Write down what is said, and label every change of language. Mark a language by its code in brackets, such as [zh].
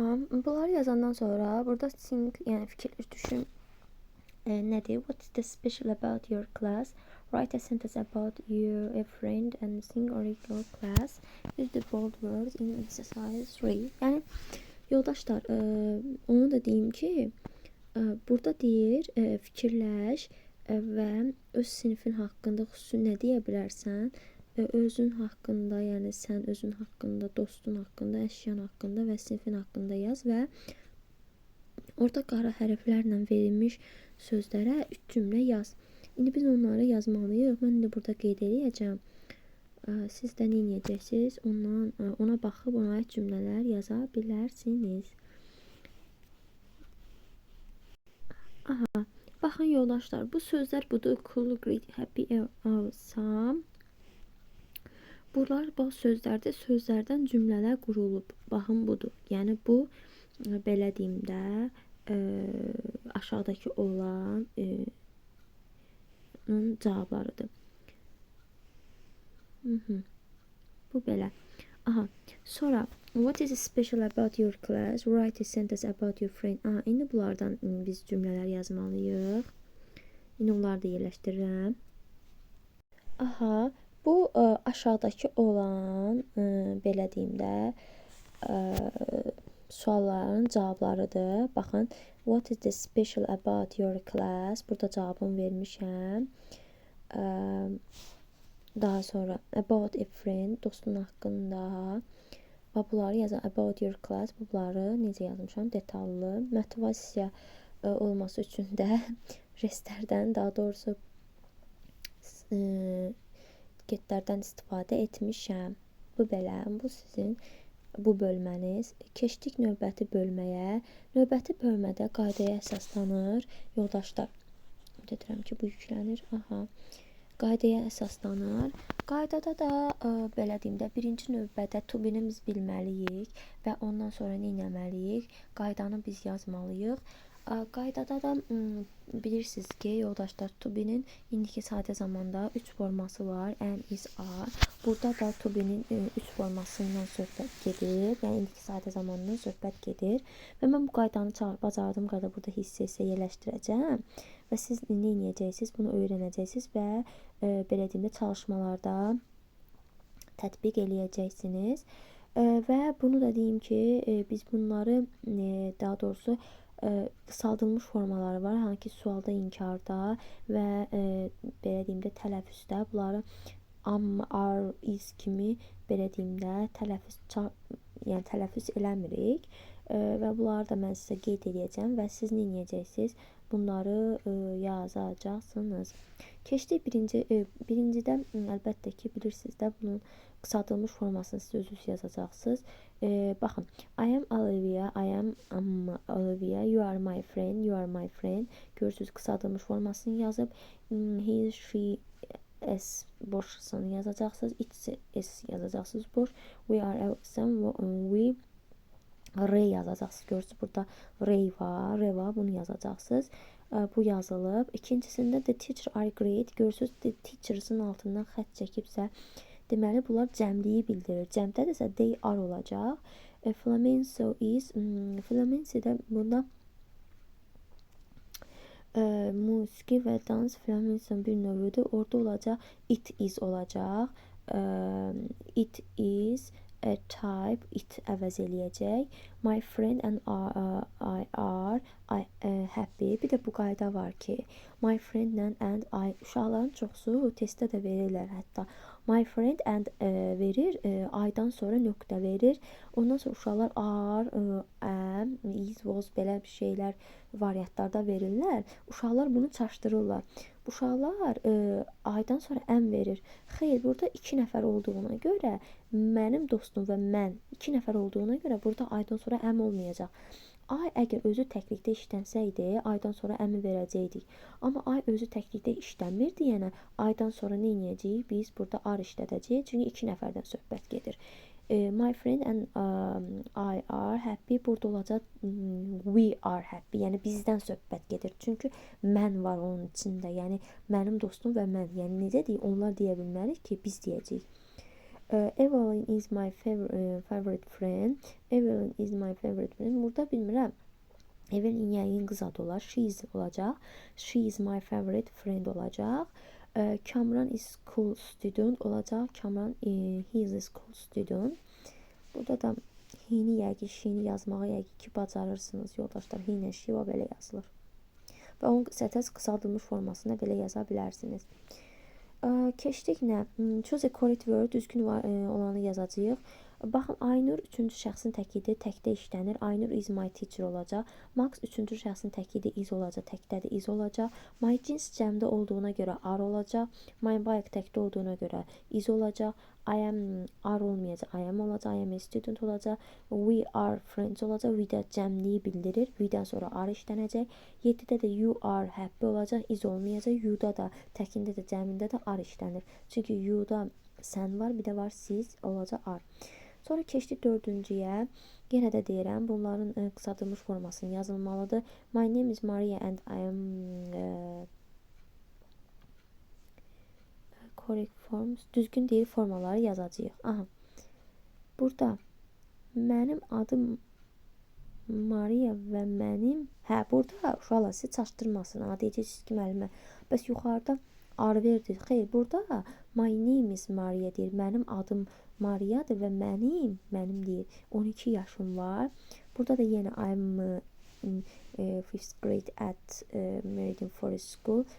[az] Bunları yazandan sonra burada sing, yani fikirlər düşün. Nedir? [en] What is the special about your class? Write a sentence about your friend and sing or your class. Use the bold words in exercise 3. [az] Yani yoldaşlar, onu da deyim ki, burada deyir, fikirləş və öz sinifin haqqında xüsusi nə deyə bilərsən? Özün haqqında, yəni sən özün haqqında, dostun haqqında, əşyan haqqında və sinifin haqqında yaz və orada qara hərflərlə verilmiş sözlərə 3 cümlə yaz. İndi biz onları yazmalıyıq. Mən də burada qeyd edəcəm. Siz də nə edəcəksiniz? Ona baxıb ona aid cümlələr yaza bilərsiniz. Baxın yoldaşlar, bu sözlər budur. [en] Cool, great, happy, awesome. [az] Bunlar bax sözlərdə sözlərdən cümlələr qurulub. Baxın budur. Yəni bu belə deyim də aşağıdakı olan cavablarıdır. Bu belə. [en] Sonra what is special about your class? Write a sentence about your friend. [az] İndi bunlardan biz cümlələr yazmalıyıq. İndi onları da yerləşdirirəm. Bu aşağıdakı olan belə deyim də sualların cavablarıdır. [en] Baxın, what is the special about your class? [az] Burada cavabını vermişəm. Daha sonra [en] about a friend, [az] dostun haqqında. Və bunları yazın. [en] About your class, [az] bunları necə yazmışam? Detallı. Motivasiya olması üçün də restlərdən, daha doğrusu getlərdən istifadə etmişəm. Bu belə, bu sizin bu bölməniz. Keçdik növbəti bölməyə. Növbəti bölmədə qaydaya əsaslanır. Yoldaşlar, dedirəm ki, bu yüklənir. Qaydaya əsaslanır. Qaydada da belə deyim də, birinci növbədə to be-ni biz bilməliyik və ondan sonra nə etməliyik? Qaydanı biz yazmalıyıq. Qaydada da bilirsiniz ki, yoldaşlar, to be-nin indiki sadə zamanda 3 forması var. Am, is, are. Burada da to be-nin 3 formasından söhbət gedir. Yəni indiki sadə zamandan söhbət gedir. Və mən bu qaydanı bacardığım qədər burada hissə yerləşdirəcəm. Və siz nə edəcəksiniz? Bunu öyrənəcəksiniz və belə deyim də çalışmalarda tətbiq eləyəcəksiniz. Və bunu da deyim ki, biz bunları daha doğrusu qısaldılmış formaları var. Hansı ki, sualda, inkarda və belə deyim də tələffüzdə bunları am, are, is kimi belə deyim də tələffüz eləmirik. Və bunları da mən sizə qeyd edəcəm və siz nə edəcəksiniz? Bunları yazacaqsınız. Keçdik birincidə əlbəttə ki, bilirsiniz də bunun qısaldılmış formasını siz özünüz yazacaqsınız. [en] Baxın, I am Olivia, Olivia, you are my friend, you are my friend. [az] Görürsünüz, qısaldılmış formasını yazıb. He, she, s boşsunu yazacaqsınız. It's s yazacaqsınız boş. [en] We are awesome, we Ray [az] yazacaqsınız. Görürsünüz, burada Ray var, bunu yazacaqsınız. Bu yazılıb. İkincisində [en] the teacher are great. [az] Görürsünüz, the teachers'ın altından xətt çəkibsə, deməli, bunlar cəmliyi bildirir. Cəmdədirsə, [en] they are [az] olacaq. Flamenco is. Flamenco-da burada musiqi və dans flamenco bir növüdür. Orada olacaq, [en] it is [az] olacaq. [en] It is a type, [az] it əvəz eləyəcək. [en] My friend and I are happy. [az] Bir də bu qayda var ki, my friend and I, uşaqların çoxsu testdə də verirlər hətta. My friend and verir, I-dan sonra nöqtə verir. Ondan sonra uşaqlar are, am, is, was belə bir şeylər variantlarda verirlər. Uşaqlar bunu çaşdırırlar. Uşaqlar I-dan sonra am verir. Xeyr, burada 2 nəfər olduğuna görə, mənim dostum və mən 2 nəfər olduğuna görə burada I-dan sonra am olmayacaq. I əgər özü təklikdə işlənsəydi, aydan sonra əmi verəcəkdik. Amma I özü təklikdə işləmir deyənə, aydan sonra nə edəcəyik? Biz burada are işlədəcəyik. Çünki 2 nəfərdən söhbət gedir. [en] My friend and I are happy. [az] Burada olacaq [en] we are happy. [az] Yəni bizdən söhbət gedir. Çünki mən var onun içində. Yəni mənim dostum və mən. Yəni necə deyək? Onlar deyə bilmərik ki, biz deyəcəyik. [en] Evelyn is my favorite friend. Evelyn is my favorite friend. [az] Burada bilmirəm. Evelyn yəqin qız adı olar. [en] She is olacaq. She is my favorite friend olacaq. Kamran is cool student olacaq. Kamran he is a school student. [az] Burada da he-ni yəqin, she-ni yazmağı yəqin ki bacarırsınız yoldaşlar. He-ni, she o belə yazılır. Və onun səthəz qısaldılmış formasında belə yaza bilərsiniz. Keçdik nə? [en] Choose a correct word, [az] düzgün olanı yazacağıq. Baxın, Aynur 3-cü şəxsin təkidir, təkdə işlənir. [en] Aynur is my teacher olacaq. [az] Max 3-cü şəxsin təkidir, is olacaq, təkdədir, is olacaq. [en] My jeans [az] cəmdə olduğuna görə are olacaq. [en] My bike [az] təkdə olduğuna görə is olacaq. [en] I am are olmayacaq, I am olacaq. I am a student olacaq. We are friends [az] olacaq. We də cəmliyi bildirir. We-dən sonra are işlənəcək. 7-də də [en] you are happy [az] olacaq. Is olmayacaq. You-da da, təkində də, cəmində də are işlənir. Çünki you-da sən var, bir də var siz olacaq are. Sonra keçdik 4-cüyə. Yenə də deyirəm, bunların qısaldılmış formasını yazılmalıdır. [en] My name is Maria and I am correct forms. [az] Düzgün deyil formaları yazacağıq. Aha. Burada mənim adım Maria və mənim... burada uşaqlar siz çaşdırmasın. Deyəcəksiniz ki, müəllimə. Bəs yuxarıda are verdir. Xeyr, burada [en] my name is Maria [az] deyir. Mənim adım Mariadır və mənim deyir. 12 yaşım var. Burada da yenə [en] I'm 5th grade at Meriden Forest School.